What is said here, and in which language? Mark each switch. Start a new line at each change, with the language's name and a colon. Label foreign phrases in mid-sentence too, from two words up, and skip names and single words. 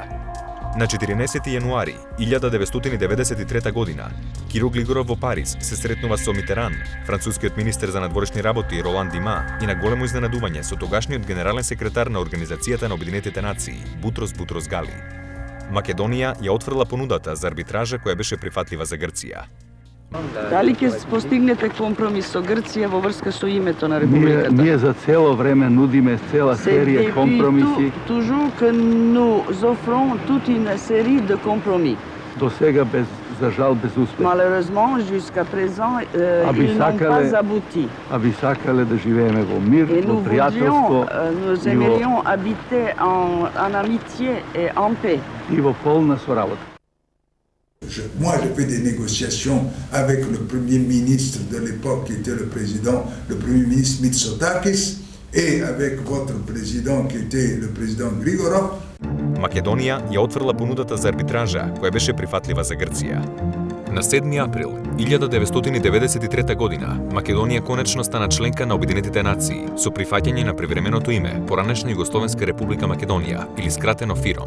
Macedonian: На 14 јануари 1993 година, Киро Глигоров во Париз се сретнува со Митеран, францускиот министер за надворешни работи Ролан Дима и на големо изненадување со тогашниот генерален секретар на Организацијата на Обединетите нации, Бутрос Гали. Македонија ја отфрла понудата за арбитража која беше прифатлива за Грција. Дали ќе постигнете компромис со Грција во врска со името на Републиката? Ние за цело време нудиме цела серија компромиси.
French: Toujours que nous offrons toute une série de compromis.
Macedonian: До сега за жал без успех.
French: Malheureusement, jusqu'à présent, ils n'ont pas abouti.
Macedonian: А би сакале да живееме во мир, во пријателство.
French: Nous aimerions habiter en amitié et en paix.
Macedonian: И во полна соработа.
French: Moi, j'ai fait des négociations avec le premier ministre de l'époque, qui était le premier ministre Mitsotakis, et avec votre président, qui était le président Grigorov.
Macedonian: Македонија ја отфрла понудата за арбитража, која беше прифатлива за Грција. На 7 април 1993 година, Македонија конечно стана членка на Обединетите нации со прифаќање на привременото име поранешна Југословенска република Македонија или скратено ФИРОМ.